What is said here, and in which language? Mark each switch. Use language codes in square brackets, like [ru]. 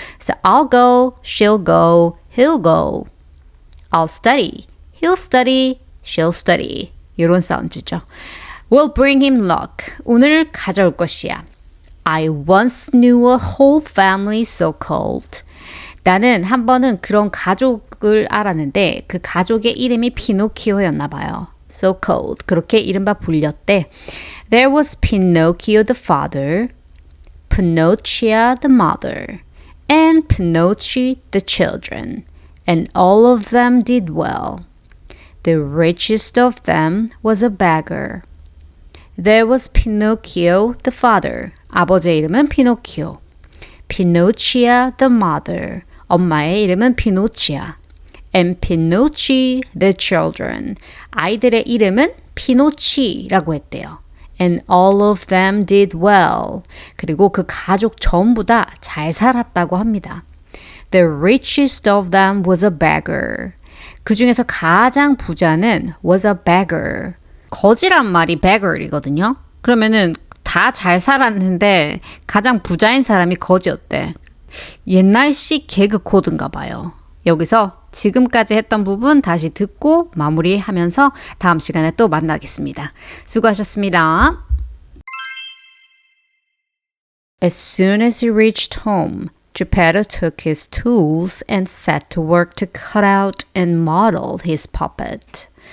[ko] 그래서 [en] I'll go, she'll go, he'll go. I'll study, he'll study, she'll study. [ko] 이런 사운드죠. [en] Will bring him luck. [ko] 운을 가져올 것이야. [en] I once knew a whole family so-called. [ko] 나는 한 번은 그런 가족을 알았는데 그 가족의 이름이 피노키오였나 봐요. [en] So-called. [ko] 그렇게 이른바 불렸대. [en] There was Pinocchio the father, Pinocchia the mother, and Pinocchi the children, and all of them did well. The richest of them was a beggar. There was Pinocchio the father. [ko] 아버지의 이름은 피노키오. [en] Pinocchia the mother. [ko] 엄마의 이름은 피노치아. [en] And Pinocchi the children. [ko] 아이들의 이름은 피노치라고 했대요. [en] And all of them did well. [ko] 그리고 그 가족 전부 다 잘 살았다고 합니다. [en] The richest of them was a beggar. [ko] 그 중에서 가장 부자는 [en] was a beggar. [ko] 거지란 말이 beggar이거든요. 그러면은 다 잘 살았는데 가장 부자인 사람이 거지였대. 옛날식 개그 코드인가 봐요. 여기서 지금까지 했던 부분 다시 듣고 마무리하면서 다음 시간에 또 만나겠습니다. 수고하셨습니다. [en] As soon as he reached home, Geppetto took his tools and set to work to cut out and model his puppet.